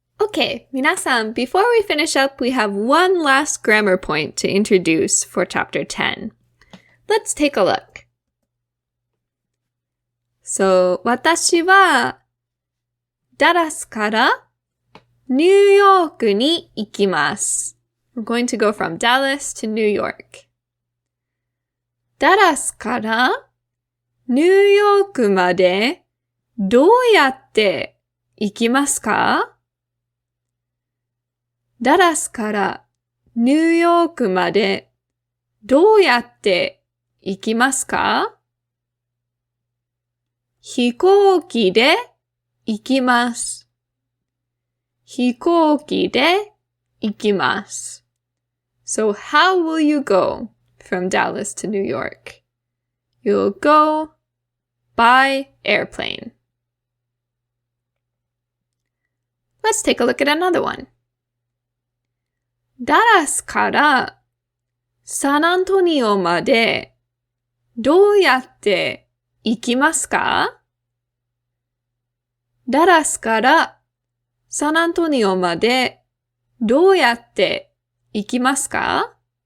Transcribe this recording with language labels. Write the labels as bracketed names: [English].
[English] Okay, 皆さん, before we finish up, we have one last grammar point to introduce for Chapter 10. Let's take a look. [Japanese] So, 私はダラスからニューヨークに行きます。 [English] We're going to go from Dallas to New York. [Japanese] ダラスからニューヨークまでどうやって行きますか？ダラスからニューヨークまでどうやって行きますか？飛行機で行きます。飛行機で行きます。 [English] So how will you go from Dallas to New York? You'll go by airplane. Let's take a look at another one. [Japanese] ダラスからサンアントニオまでどうやって行きますか？ダラスからサンアントニオまでどうやって行きますか？